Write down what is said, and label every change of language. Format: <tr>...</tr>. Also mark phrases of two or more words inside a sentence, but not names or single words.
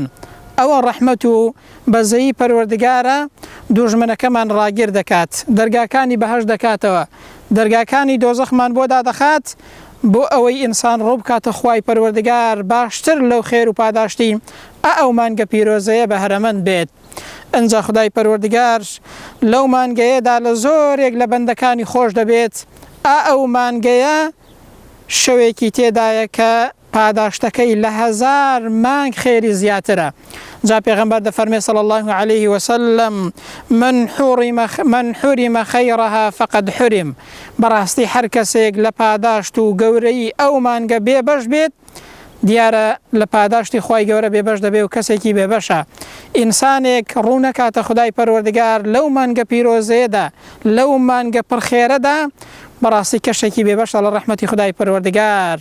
<ckb>ئەوە ڕەحمەت و بەزەیی پەروەردگارە دوژمنەکەمان ڕاگیر دەکات، دەرگاکانی بەهەشت دەکاتەوە، دەرگاکانی دۆزەخمان بۆ دادەخات بۆ ئەوەی ئینسان ڕوو بکاتە خوای پەروەردگار باشتر لەو خێر و پاداشتی ئەو مانگە پیرۆزەیە بەهرەمەند بێت. ئەنجا خودای پەروەردگار لەو مانگەیەدا لە زۆرێک لە بەندەکانی خۆش دەبێت، ئەو مانگەیە شەوێکی تێدایە کە پاداشتەکەی لە 1000 مانگ خێری زیاترە. جا پێغەمبەر دەفەرمێ</ckb> <ar>صلی الله عليه وسلم من حرم خەیڕەها فقد حرم،</ar> <ckb>بەڕاستی هەر کەسێک لە پاداشت و گەورەی ئەو مانگە بێبەش بێت دیارە لە پاداشتی خوای گەورە بێبەش دەبێت و کەسێکی بێبەشە. ئینسانێک ڕوو نەکاتە خودای پەروەردگار لەو مانگە پیرۆزەیەدا لەو مانگە پڕخێرەدا، بەڕاستی کەشێکی بێبەشە لە ڕەحمەتی خودای پەروەردگار.</ckb>